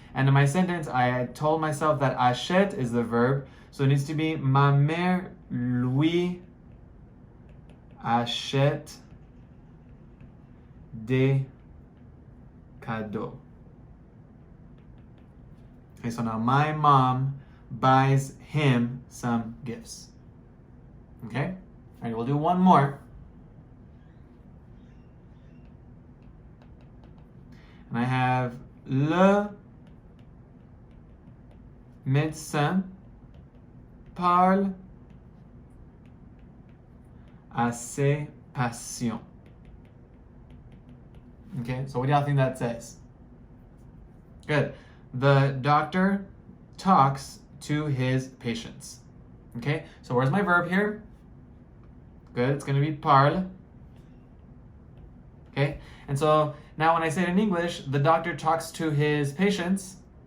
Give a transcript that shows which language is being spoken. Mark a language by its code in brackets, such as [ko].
[en] And in my sentence, I told myself that achète is the verb, so it needs to be [fr] ma mère lui achète des cadeaux. [en] Okay, so now my mom buys him some gifts. Okay? All right, we'll do one more. And I have [fr] le médecin parle à ses patients. [en] Okay, so what do y'all think that says? Good. The doctor talks to his patients. Okay, so where's my verb here? Good, it's going to be parle. Okay? And so now when I say it in English, the doctor talks to his patients.